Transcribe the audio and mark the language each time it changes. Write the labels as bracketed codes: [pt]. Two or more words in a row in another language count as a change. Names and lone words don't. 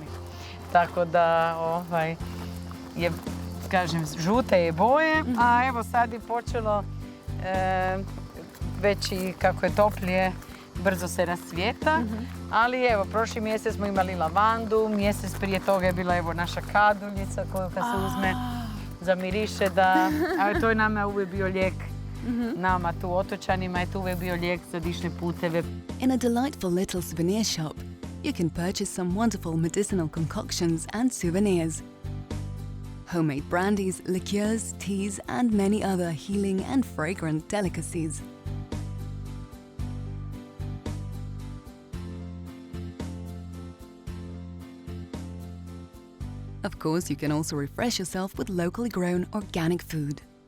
[hr] Tako da je, kažem, žute je boje, a evo sad je počelo već i kako je toplije, brzo se rascvijeta. Ali evo, prošli mjesec smo imali lavandu, mjesec prije toga je bila evo naša kaduljica koju kad se uzme zamiriše da... Ali to je nama uvijek bio lijek. Nama tu otočanima je tu uvijek bio lijek za dišne puteve. [en] In a delightful little souvenir shop, you can purchase some wonderful medicinal concoctions and souvenirs. Homemade brandies, liqueurs, teas, and many other healing and fragrant delicacies. Of course, you can also refresh yourself with locally grown organic food.